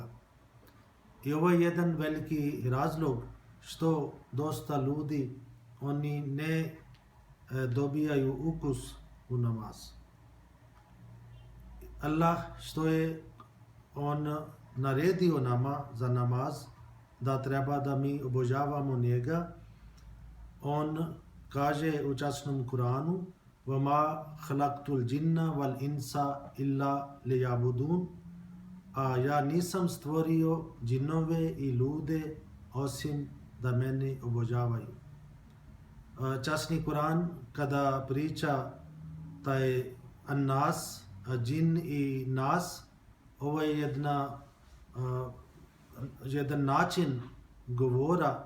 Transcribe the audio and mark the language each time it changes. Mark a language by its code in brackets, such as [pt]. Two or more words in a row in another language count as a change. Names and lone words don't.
[bs] I ovo je jedan veliki razlog što dosta ljudi oni ne dobijaju ukus u namaz. Allah što je on naredio nama za namaz da treba da mi obožavamo njega, on kaže u časnom Kuranu [ar] وَمَا خَلَقْتُ الْجِنَّ وَالْإِنسَ إِلَّا لِيَعْبُدُونَ, [bs] a ja nisam stvorio džinove i ljude osim da mene obožavaju. Časni Kuran kada priča taj an-nas, džin i nas, ovo je jedan način govora.